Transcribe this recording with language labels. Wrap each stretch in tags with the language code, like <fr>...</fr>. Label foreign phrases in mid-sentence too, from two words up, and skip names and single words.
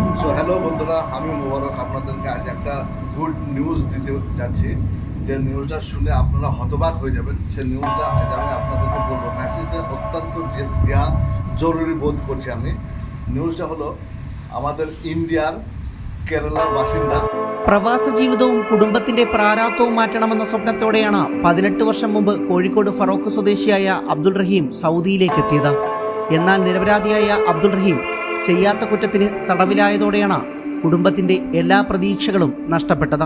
<bn>হ্যালো বন্ধুরা, আমি মোবারক আপনাদেরকে আজ একটা গুড নিউজ দিতে যাচ্ছি। যে নিউজটা শুনে আপনারা হতবাক হয়ে যাবেন। সেই নিউজটা আজ আমি আপনাদেরকে বলবো। মেসেজটা অত্যন্ত দেওয়া জরুরি বোধ করছি আমি। ന്യൂസ് ഹലോ আমাদের ഇന്ത്യൻ കേരള ബാസിന്ദ</bn> <ml>പ്രവാസ ജീവിതവും കുടുംബത്തിന്റെ പ്രാരാബ്ധവും മാറ്റണമെന്ന സ്വപ്നത്തോടെയാണ് 18 വർഷം മുമ്പ് കോഴിക്കോട് ഫറോക്ക് സ്വദേശിയായ അബ്ദുൾ റഹീം സൗദിയിലേക്ക് എത്തിയത്. എന്നാൽ നിരപരാധിയായ അബ്ദുൾ റഹീം ചെയ്യാത്ത കുറ്റത്തിന് തടവിലായതോടെയാണ് കുടുംബത്തിന്റെ എല്ലാ പ്രതീക്ഷകളും നഷ്ടപ്പെട്ടത്.</ml>